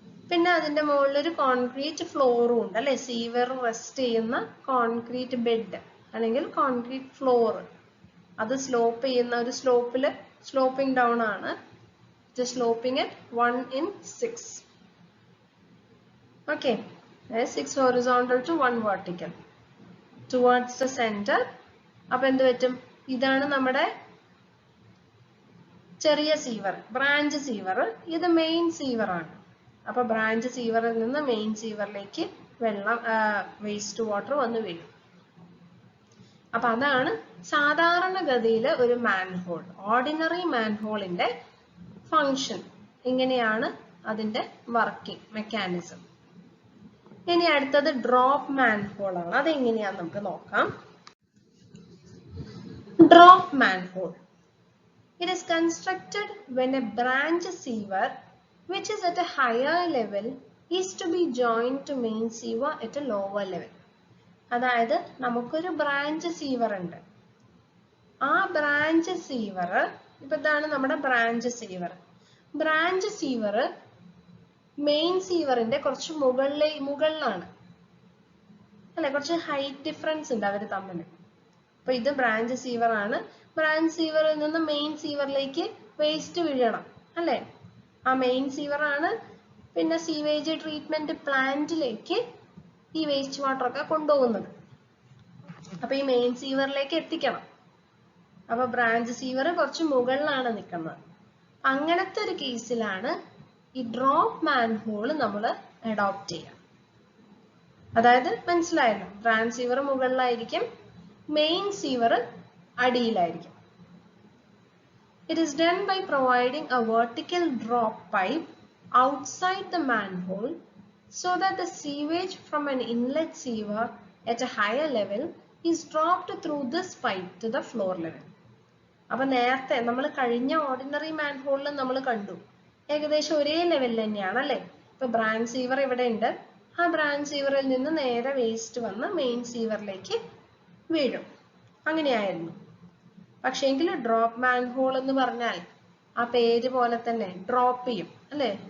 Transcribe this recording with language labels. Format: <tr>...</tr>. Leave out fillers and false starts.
<ml>പിന്നെ അതിന്റെ മുകളിൽ ഒരു കോൺക്രീറ്റ് ഫ്ലോറും ഉണ്ട് അല്ലെ? സീവർ റെസ്റ്റ് ചെയ്യുന്ന കോൺക്രീറ്റ് ബെഡ് അല്ലെങ്കിൽ കോൺക്രീറ്റ് ഫ്ലോർ. അത് സ്ലോപ്പ് ചെയ്യുന്ന ഒരു സ്ലോപ്പില്, സ്ലോപ്പിംഗ് ഡൗൺ ആണ്.</ml> <en>Sloping at 1/6. Okay, 6 horizontal to 1 vertical towards the center.</en> <ml>അപ്പൊ എന്ത് പറ്റും? ഇതാണ് നമ്മുടെ ചെറിയ സീവർ, ബ്രാഞ്ച് സീവർ. ഇത് മെയിൻ സീവർ ആണ്. അപ്പൊ ബ്രാഞ്ച് സീവറിൽ നിന്ന് മെയിൻ സീവറിലേക്ക് വെള്ളം, വേസ്റ്റ് വാട്ടർ വന്ന് വീഴും. അപ്പൊ അതാണ് സാധാരണഗതിയിൽ ഒരു മാൻഹോൾ, ഓർഡിനറി മാൻഹോളിന്റെ ഫങ്ഷൻ. ഇങ്ങനെയാണ് അതിന്റെ വർക്കിംഗ് മെക്കാനിസം. ഇനി അടുത്തത് ഡ്രോപ്പ് മാൻഹോൾ ആണ്. അതെങ്ങനെയാന്ന് നമുക്ക് നോക്കാം. Drop manhole.</ml> <en>It is constructed when a branch sewer which is at a higher level is to be joined to main sewer at a lower level.</en> <ml>അതായത് നമുക്കൊരു branch sewer ഉണ്ട്. ആ branch sewer, ഇപ്പൊ ഇതാണ് നമ്മുടെ branch sewer. Branch sewer main സീവറിന്റെ കുറച്ച് മുകളിലാണ് അല്ലെ? കുറച്ച് ഹൈറ്റ് ഡിഫറൻസ് ഉണ്ട് അവര് തമ്മിൽ. അപ്പൊ ഇത് ബ്രാഞ്ച് സീവർ ആണ്. ബ്രാഞ്ച് സീവറിൽ നിന്ന് മെയിൻ സീവറിലേക്ക് വേസ്റ്റ് വീഴണം അല്ലെ? ആ മെയിൻ സീവർ ആണ് പിന്നെ സീവേജ് ട്രീറ്റ്മെന്റ് പ്ലാന്റിലേക്ക് ഈ വേസ്റ്റ് വാട്ടർ ഒക്കെ കൊണ്ടുപോകുന്നത്. അപ്പൊ ഈ മെയിൻ സീവറിലേക്ക് എത്തിക്കണം. അപ്പൊ ബ്രാഞ്ച് സീവർ കുറച്ച് മുകളിലാണ് നിൽക്കുന്നത്. അങ്ങനത്തെ ഒരു കേസിലാണ് ഈ ഡ്രോപ്പ് മാൻഹോൾ നമ്മൾ അഡോപ്റ്റ് ചെയ്യാം. അതായത് മനസ്സിലായല്ലോ, branch sewer മുകളിലായിരിക്കും, main sewer അടിയിലായിരിക്കും.</ml> <en>It is done by providing a vertical drop pipe outside the manhole so that the sewage from an inlet sewer at a higher level is dropped through this pipe to the floor level.</en> <ml>അപ്പൊ നേരത്തെ നമ്മൾ കഴിഞ്ഞ ordinary മാൻഹോളിൽ നമ്മൾ കണ്ടു ഏകദേശം ഒരേ ലെവലിൽ തന്നെയാണ് അല്ലെ? ഇപ്പൊ ബ്രാഞ്ച് സീവർ ഇവിടെ ഉണ്ട്. ആ ബ്രാഞ്ച് സീവറിൽ നിന്ന് നേരെ വേസ്റ്റ് വന്ന് മെയിൻ സീവറിലേക്ക് വീഴും. അങ്ങനെയായിരുന്നു. പക്ഷേങ്കിൽ ഡ്രോപ്പ് മാൻഹോൾ എന്ന് പറഞ്ഞാൽ ആ പേര് പോലെ തന്നെ ഡ്രോപ്പ് ചെയ്യും അല്ലെ?</ml>